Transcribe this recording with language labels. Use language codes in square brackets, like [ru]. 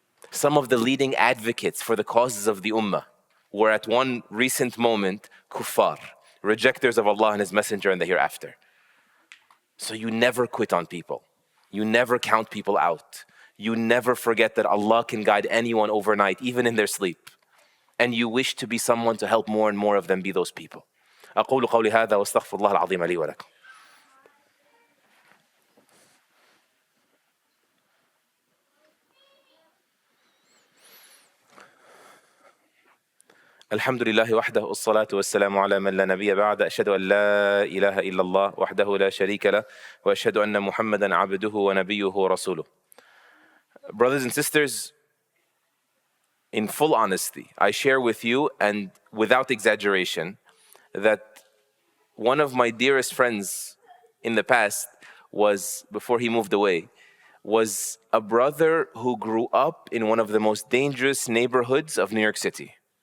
[en] Some of the leading advocates for the causes of the ummah were at one recent moment kuffar, rejectors of Allah and His Messenger and the hereafter. So you never quit on people. You never count people out. You never forget that Allah can guide anyone overnight, even in their sleep. And you wish to be someone to help more and more of them be those people. [ar] أقول قولي هذا واستغفر الله العظيم لي ولكم. الحمد لله وحده الصلاة والسلام على من لا نبي بعد أشهد أن لا إله إلا الله وحده لا شريك له وأشهد أن محمدا عبده ونبيه ورسوله. [en] Brothers and sisters, in full honesty, I share with you and without exaggeration that one of my dearest friends in the past was, before he moved away, was a brother who grew up in one of the most dangerous neighborhoods of New York City.